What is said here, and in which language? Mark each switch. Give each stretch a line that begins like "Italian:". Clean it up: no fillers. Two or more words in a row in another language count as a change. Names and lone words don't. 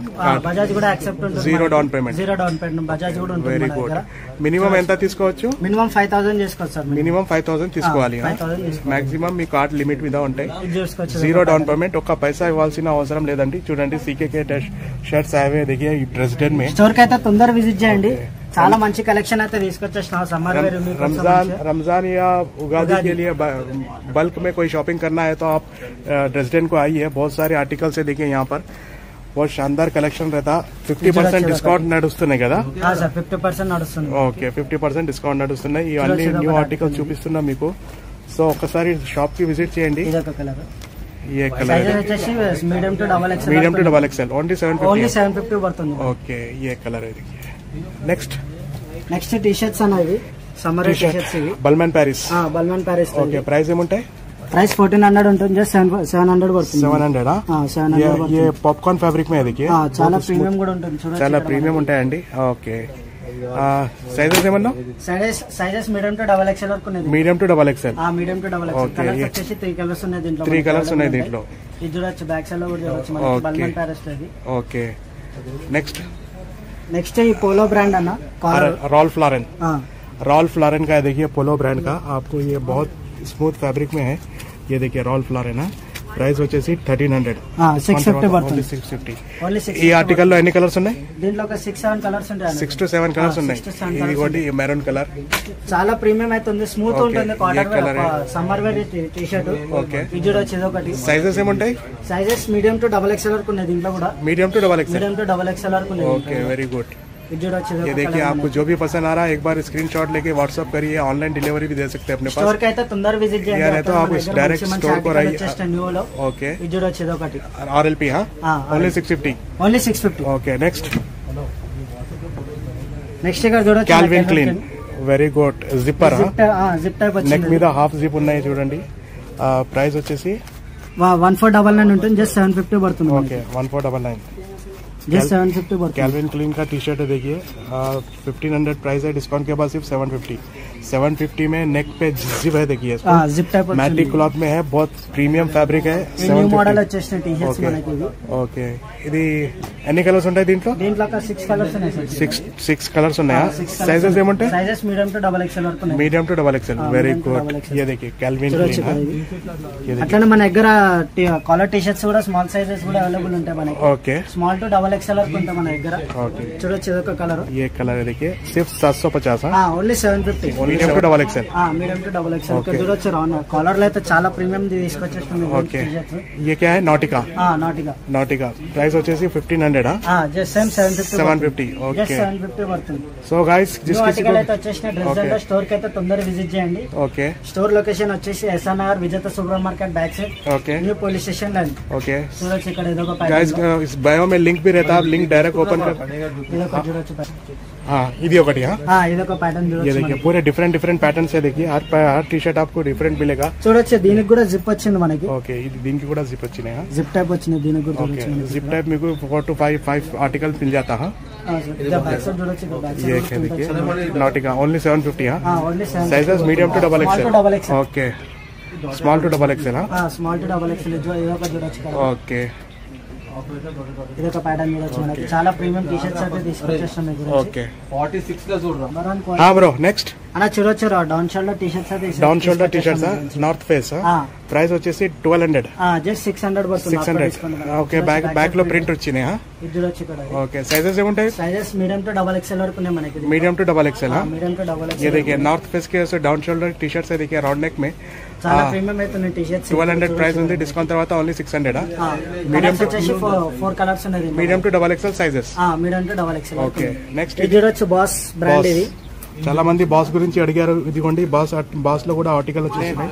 Telugu: బజాజ్ కూడా యాక్సెప్ట్ ఉంటుంది.
English: zero down payment
Telugu: బజాజ్ కూడా ఉంటుంది.
English: very good.
Telugu: మినిమం ఎంత తీసుకోవచ్చు? మినిమం 5,000 చేసుకోవచ్చు సార్. మినిమం 5,000 తీసుకోవాలి. మాక్సిమం మీ కార్డ్ లిమిట్ మీద ఉంటాయి.
English: zero down payment,
Telugu: ఒక్క పైసా ఇవ్వాల్సిన అవసరం లేదండి. చూడండి సీకేకే షర్ట్స్ అవే
Hindi: देखिए प्रेसिडेंट में.
Telugu: స్టోర్ కి అయితే తొందరగా విజిట్ చేయండి. చాలా మంచి కలెక్షన్ అయితే తీసుకొచ్చేసిన
English: summer wear.
Hindi: रमजान या उगादी के लिए बल्क में कोई शॉपिंग करना है तो आप प्रेसिडेंट को आइए. बहुत सारे आर्टिकल्स है देखिए यहाँ पर, बहुत शानदार कलेक्शन रहता.
Telugu: 50% డిస్కౌంట్ నడుస్తున్నాయి కదా? 50% నడుస్తుంది. ఓకే, 50% డిస్కౌంట్ నడుస్తున్నాయి. ఇవన్నీ
English: new article
Telugu: చూపిస్తున్నా మీకు. సో ఒకసారి షాప్ కి విజిట్ చేయండి.
Hindi: ये कलर
English: medium to double XL only 750
Telugu: పడుతుంది.
Hindi: ఓకే, ये कलर है देखिए.
Telugu: నెక్స్ట్ టీ షర్ట్స్ అనేవి సమ్మర్ టీ షర్ట్స్ ఇవి బల్మాన్ ప్యారిస్. బల్మాన్ ప్యారిస్. ఓకే, ప్రైస్ ఏముంటాయి? ప్రైస్ 1400 ఉంటుంది. జస్ట్ 700 పడుతుంది.
Hindi: 700 ये
English: popcorn fabric
Hindi: में है देखिए.
Telugu: చాలా ప్రీమియం కూడా ఉంటుంది. చూడండి, చాలా ప్రీమియం ఉంటాయండి. ఓకే, సైజెస్ ఏమన్నా? సైజెస్
English: medium to double XL
Telugu: వరకు ఉన్నాయి.
English: medium to double XL. medium to double XL.
Telugu: కలర్స్ వచ్చేసి 3 కలర్స్ ఉన్నాయి దీంట్లో. 3 కలర్స్ ఉన్నాయి దీంట్లో. ఇది చూడొచ్చు, బ్యాక్ సైడ్ లో కూడా చూడొచ్చు మనకి బల్మాన్ ప్యారిస్ లో ఇది.
English: OK, next
Telugu: ఈ పోలో బ్రాండ్ అన్న,
Hindi: रॉल्फ लॉरेन का है देखिए. पोलो ब्रांड का आपको ये बहुत
English: smooth fabric
Hindi: में है. ये देखिए रॉल्फ लॉरेन है.
Telugu: ప్రైస్ వచ్చేసి 1300. 650 పడుతుంది. 650. ఈ ఆర్టికల్ లో ఎన్ని కలర్స్ ఉన్నాయి? దీంట్లో ఒక 6-7 కలర్స్ ఉంటాయి. 6 to 7 కలర్స్ ఉన్నాయి. ఇది ఒకటి మెరూన్ కలర్. చాలా ప్రీమియం అవుతుంది, స్మూత్ ఉంటుంది.
English: cotton summer wear T-shirt.
Telugu: ఓకే, ఇది చూడొచ్చు. ఇది ఒకటి. సైజెస్ ఏముంటాయి? సైజెస్ మీడియం టు డబల్ ఎక్స్ఎల్ వరకు ఉన్నాయి దీంట్లో కూడా.
English: medium to double
Telugu: ఎక్స్ఎల్ వరకు ఉన్నాయి.
English: OK, very good.
Hindi: ये देखिए, आपको जो भी पसंद आ रहा है एक बार स्क्रीनशॉट लेके व्हाट्सएप करिए.
English: online delivery
Hindi: भी दे सकते हैं अपने पास. स्टोर का
Telugu: అయితే తొందర విజిట్ చేయండి.
Hindi: या नहीं तो आप डायरेक्ट स्टोर को आइए. ओके,
Telugu: ఇది చూడొచ్చు. ఇది ఒకటి
English: RLP. only 650. OK, next
Telugu: ఇక్కడ చూడొచ్చు,
English: Calvin Klein. Very good. Zipper,
Telugu: జిప్ టైప్ వచ్చింది. నెక్ మీద
English: half zip
Telugu: ఉన్నాయి చూడండి. ప్రైస్ వచ్చేసి 1499 ఉంటుంది. జస్ట్ 750 పడుతుంది. ఓకే, 1499.
Hindi: जस्ट 750 पड़ता है. कैल्विन क्लीन का टी शर्ट है देखिए. 1500 प्राइस है, डिस्काउंट के बाद सिर्फ 750 में नेक पे जिप है देखिए.
English: zip type
Hindi: मैटिक क्लॉथ में है, बहुत
English: premium fabric
Hindi: है.
English: new model
Telugu: వచ్చేసిన టీ షర్ట్స్ మనకి ఇవి. ఓకే, ఇది ఎన్ని కలర్స్ ఉంటాయి దీంట్లో? దీంట్లో 6 కలర్స్ ఉన్నాయి సార్. 6 కలర్స్ ఉన్నాయా? సైజెస్ ఏముంటాయి? సైజెస్ మీడియం టు డబల్ ఎక్స్ఎల్ వరకు ఉన్నాయి.
English: medium to double XL. Very good.
Hindi: ये देखिए कैल्विन क्लीन.
Telugu: అట్లనే మన దగ్గర కాలర్ టీ షర్ట్స్ కూడా స్మాల్ సైజెస్ కూడా అవైలబుల్ ఉంటాయి మనకి. ఓకే, స్మాల్ టు డబల్ एक्सएल వరకు ఉంటాయి మన దగ్గర. చూడొచ్చు, ఇదొక కలర్.
Hindi: ये कलर है देखिए, सिर्फ 750.
Telugu: ఓన్లీ 750.
English: medium to double XL. medium to double XL.
Telugu: ఇక్కడ చూడొచ్చు కాలర్ లో అయితే చాలా ప్రీమియం తీసుకొచ్చేస్తుంది. ఓకే,
Hindi: ये क्या है? नॉटिका. नॉटिका
Telugu: ప్రైస్ వచ్చేసి
Hindi: 1500.
Telugu: జస్ట్ 750. ఓకే, 750 పడుతుంది. సో గైస్ జిస్ ఆర్టికల్ అయితే వచ్చేసిన డ్రెస్ స్టోర్ కి అయితే తొందరగా విజిట్ చేయండి. ఓకే, స్టోర్ లొకేషన్ వచ్చేసి SR విజేత సూపర్ మార్కెట్
English: back side.
Telugu: ఓకే,
English: new police station line.
Hindi: ओके,
Telugu: చూడొచ్చు ఇక్కడ ఏదో ఒక
Hindi: गाइस इस बायो में लिंक भी रहता है, आप लिंक डायरेक्ट ओपन कर.
Telugu: ఇదొక చూడొచ్చు. ఇది ఒకటి. ఇదొక ప్యాటర్న్ చూడొచ్చు.
Hindi: ये देखिए पूरे डिफरेंट पैटर्न्स है देखिए. हर टी शर्ट आपको डिफरेंट मिलेगा.
Telugu: చూడొచ్చు, దీనికి కూడా జిప్ వచ్చింది మనకి. ఓకే, ఇది దీనికి కూడా జిప్ వచ్చినాయి. జిప్ టైప్ వచ్చింది దీనికి కూడా.
Hindi: ఓకే,
Telugu: జిప్ టైప్ మీకు
Hindi: 4 to 5 आर्टिकल मिल जाता है. ये देखिए नॉटिका ओनली 750.
Telugu: ఓన్లీ 750.
English: sizes medium to double XL. OK, small to double XL.
Telugu: స్మాల్ టు డబల్ ఎక్స్ఎల్. ఇదొక చూడొచ్చు. ఓకే, ఇదొక ప్యాటర్న్ చూడొచ్చు మనకి. చాలా ప్రీమియం టీ షర్ట్స్ అయితే తీసుకొచ్చేస్తాం. ఓకే, 46 లో చూడరా. బ్రో నెక్స్ట్ అలా చూడొచ్చు, డౌన్ షోల్డర్ టీ షర్ట్స్ అయితే. డౌన్ షోల్డర్ టీ షర్ట్స్ నార్త్ ఫేస్. ప్రైస్ వచ్చేసి 1200. జస్ట్ 600 పడుతుంది. 600. ఓకే, బ్యాక్ లో ప్రింట్ వచ్చినాయి. ఇది చూడొచ్చు ఇక్కడ. ఓకే, సైజెస్ ఏముంటాయి? సైజెస్ మీడియం టు డబల్ ఎక్స్ఎల్ వరకు ఉన్నాయి మనకి.
English: medium to double XL. medium to double XL.
Hindi: ये देखिए नॉर्थ फेस के डाउन शोल्डर टी शर्ट्स है देखिए, राउंड नेक में.
Telugu: చాలా ప్రీమియం అవుతుంది టీ షర్ట్స్. 1200 ప్రైస్ ఉంది, డిస్కౌంట్ తర్వాత ఓన్లీ 600. మీడియం టు 4 కలర్స్ ఉన్నాయి.
English: medium to double XL sizes. medium to double XL. OK, next
Telugu: ఇది చూడొచ్చు, బాస్ బ్రాండ్ ఇది. చాలా మంది బాస్ గురించి అడిగారు. ఇదిగోండి బాస్ లో కూడా ఆర్టికల్ వచ్చేసినాయి.